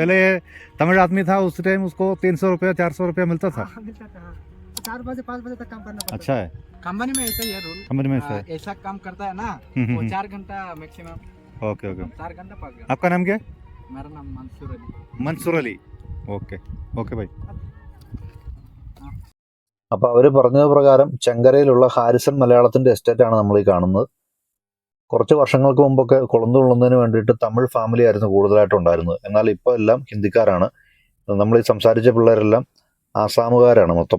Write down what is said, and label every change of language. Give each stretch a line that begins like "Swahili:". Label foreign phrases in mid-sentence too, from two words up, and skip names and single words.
Hindi: पहले तमिल आदमी था उस टाइम उसको 300 रुपया 400 रुपया मिलता था. 4 बजे 5 बजे तक काम करना पड़ता. अच्छा है. कंपनी में ऐसा ही है रूल. कंपनी में ऐसा काम करता है ना वो 4 घंटा मैक्सिमम. ओके. 4 घंटा 5 घंटा. आपका नाम क्या है? मेरा नाम मंसूर अली. मंसूर अली. ओके भाई.
Malayalam: അപ്പോൾ അവർ പറഞ്ഞത് പ്രകാരം ചെങ്കരയിലുള്ള ഹാരിസൺ മലയാളത്തിന്റെ എസ്റ്റേറ്റാണ് നമ്മൾ ഈ കാണുന്നത്. കുറച്ച് വർഷങ്ങൾക്ക് മുമ്പൊക്കെ കൊളുന്തുള്ളുന്നതിന് വേണ്ടിയിട്ട് തമിഴ് ഫാമിലി ആയിരുന്നു കൂടുതലായിട്ടുണ്ടായിരുന്നത്. എന്നാൽ ഇപ്പോൾ എല്ലാം ഹിന്ദിക്കാരാണ്. നമ്മൾ ഈ സംസാരിച്ച പിള്ളേരെല്ലാം ആസാമുകാരാണ് മൊത്തം.